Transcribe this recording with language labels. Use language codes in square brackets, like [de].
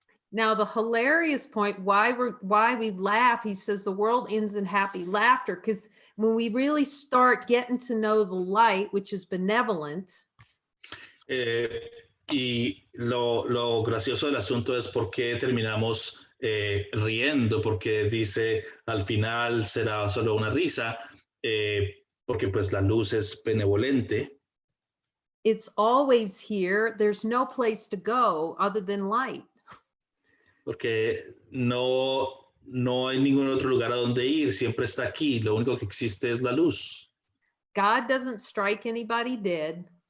[en] Now, the hilarious point, why we laugh, he says the world ends in happy laughter, because when we really start getting to know the light, which is benevolent, [es] y lo gracioso del asunto es por qué terminamos riendo, porque dice al final será solo una risa, porque pues la luz es benevolente. [en] it's always here. There's no place to go other than light. [es] Porque no hay ningún otro lugar a donde ir, siempre está aquí, lo único que existe es la luz. [en] God doesn't strike anybody dead.